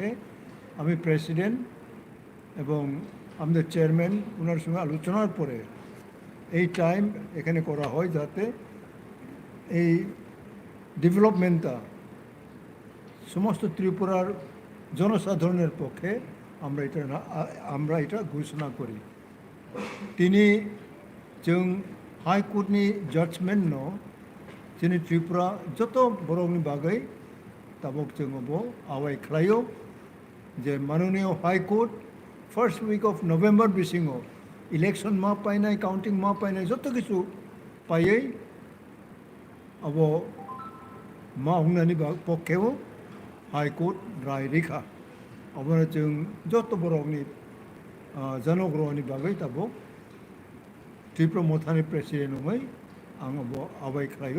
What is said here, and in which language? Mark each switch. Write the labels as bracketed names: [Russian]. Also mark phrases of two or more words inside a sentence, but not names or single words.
[Bangla] আমি প্রেসিডেন্ট এবং আমাদের চেয়ারম্যান ওনার সঙ্গে আলোচনার পরে এই টাইম এখানে করা হয়, যাতে এই ডেভেলপমেন্টটা সমস্ত ত্রিপুরার জনসাধারণের পক্ষে আমরা এটা ঘোষণা করি। [Kok Borok] তিনি जों हाइकोर्टनि जाजमेन्ट न जोंनि त्रिपुरा जत बर'नि बागै ताबक जोङो बो आवाय खालायो जे माननीय हाइकोर्ट [English] first week of November [Kok Borok] बिसिङो इलेक्शन मा पाइनाय काउंटिंग मा पाइनाय जत किछु पायै अब मा हुंनानि पक्षेव हाइकोर्ट राय रेखा अब जों जत बर'नि जनग्रहनि बागै ताबक त्रिपुरा मथानि प्रेसिडेन्ट नङै आं आवाय खालायो।